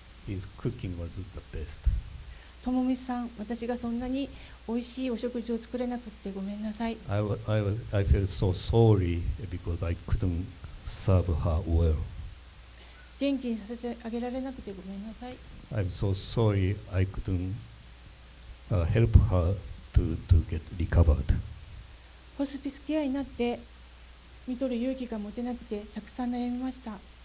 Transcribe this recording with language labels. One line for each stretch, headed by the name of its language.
English: His cooking was the best.
Japanese: ともみさん、私がそんなに美味しいお食事を作れなくてごめんなさい。
English: I felt so sorry because I couldn't serve her well.
Japanese: 元気にさせてあげられなくてごめんなさい。
English: I'm so sorry I couldn't help her to get recovered.
Japanese: ホスピスケアになって見とる勇気が持てなくてたくさん悩みました。